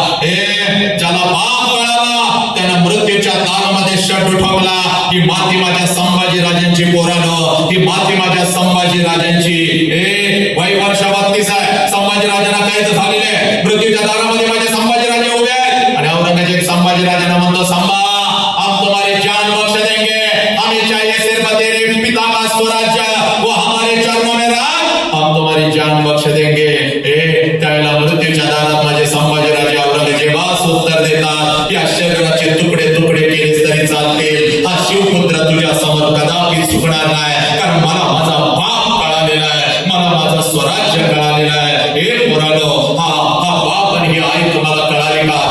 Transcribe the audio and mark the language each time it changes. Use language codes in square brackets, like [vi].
[mr] ज्याला बाप कळाला त्यानं मृत्यूच्या दारामध्ये शट उठवला. ही माती माझ्या संभाजी राजांची पोरानं, ही माती माझ्या संभाजी राजांची. वय वर्ष 32 आहे, संभाजी राजांना कैद झालेले, मृत्यूच्या दारामध्ये माझे संभाजी राजे उभे आहेत. आणि औरंगजेब संभाजी राजांना म्हणतो, [hi] संभा हम तुम्हारी जान बख्श देंगे, हमें चाहिए सिर्फ तेरे पिता का स्वराज्य, वो हमारे चरणों में राज, हम तुम्हारी जान बख्श देंगे. [mr] त्यावेळेला मृत्यूच्या दारात माझे संभाजी राजे औरंगजेबास उत्तर देतात, या शरीराचे तुकडे तुकडे केले तरी चालतील, हा शिवपुत्र तुझ्या समोर कदापि चुकणार नाही, कारण मला माझा बाप कळालेला आहे, मला माझं स्वराज्य कळालेलं आहे. हे पोरानो, हा बाप आणि ही आई तुम्हाला कळाली का?